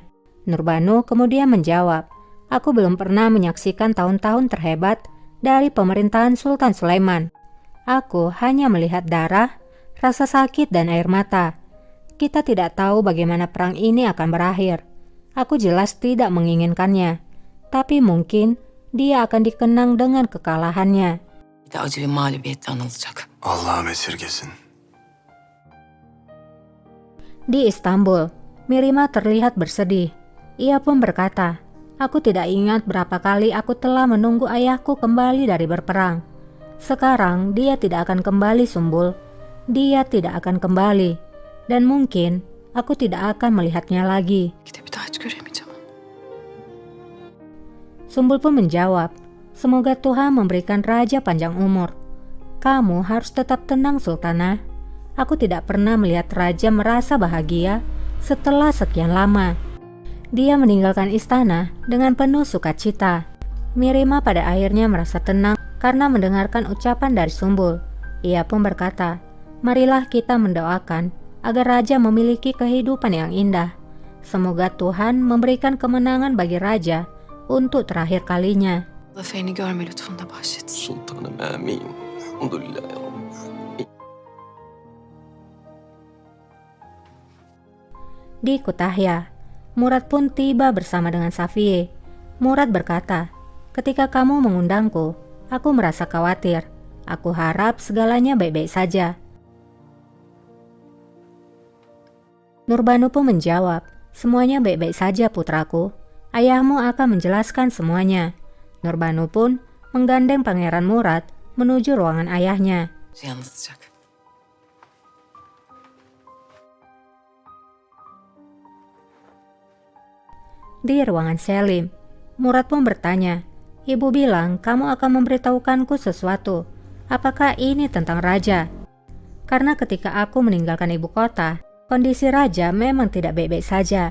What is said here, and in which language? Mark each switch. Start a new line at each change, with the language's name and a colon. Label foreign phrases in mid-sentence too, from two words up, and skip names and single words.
Indonesian: Nurbanu kemudian menjawab, aku belum pernah menyaksikan tahun-tahun terhebat dari pemerintahan Sultan Sulaiman. Aku hanya melihat darah, rasa sakit dan air mata. Kita tidak tahu bagaimana perang ini akan berakhir. Aku jelas tidak menginginkannya. Tapi mungkin dia akan dikenang dengan kekalahannya.
Turkish: Bir de acı bir mağlubiyetle anılacak. Allah'ım esirgesin.
Indonesian: Di Istanbul, Mirima terlihat bersedih. Ia pun berkata, aku tidak ingat berapa kali aku telah menunggu ayahku kembali dari berperang. Sekarang dia tidak akan kembali, Sumbul. Dia tidak akan kembali. Dan mungkin aku tidak akan melihatnya lagi.
Turkish: Gidip bir daha hiç göremeyeceğim.
Indonesian: Sumbul pun menjawab, semoga Tuhan memberikan raja panjang umur. Kamu harus tetap tenang, Sultanah. Aku tidak pernah melihat raja merasa bahagia setelah sekian lama. Dia meninggalkan istana dengan penuh sukacita. Mirima pada akhirnya merasa tenang karena mendengarkan ucapan dari Sumbul. Ia pun berkata, marilah kita mendoakan agar raja memiliki kehidupan yang indah. Semoga Tuhan memberikan kemenangan bagi raja untuk terakhir kalinya.
Turkish: Allah feyni görme lütfunda bahşetsin. Sultanım amin. Elhamdülillah ya Rabbi.
Indonesian: Di Kütahya, Murad pun tiba bersama dengan Safiye. Murad berkata, ketika kamu mengundangku, aku merasa khawatir. Aku harap segalanya baik-baik saja. Nurbanu pun menjawab, semuanya baik-baik saja putraku. Ayahmu akan menjelaskan semuanya. Nurbanu pun menggandeng Pangeran Murad menuju ruangan ayahnya.
Turkish: Şey anlatacak.
Indonesian: Di ruangan Selim, Murad pun bertanya, ibu bilang kamu akan memberitahukanku sesuatu. Apakah ini tentang raja? Karena ketika aku meninggalkan ibu kota, kondisi raja memang tidak baik-baik saja.